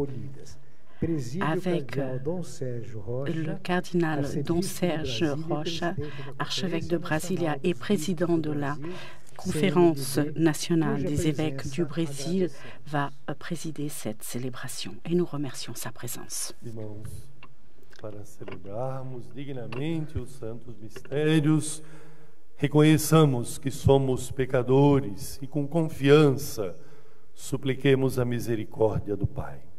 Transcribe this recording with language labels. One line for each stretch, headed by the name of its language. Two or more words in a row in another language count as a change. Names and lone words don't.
French: Avec le cardinal Dom Serge Rocha, archevêque de Brasilia et président de la Conférence nationale des évêques du Brésil, va présider cette célébration et nous remercions sa présence.
Portuguese: Para celebrarmos dignamente os santos mistérios, reconheçamos que somos pecadores e com confiança supliquemos a misericórdia do Pai.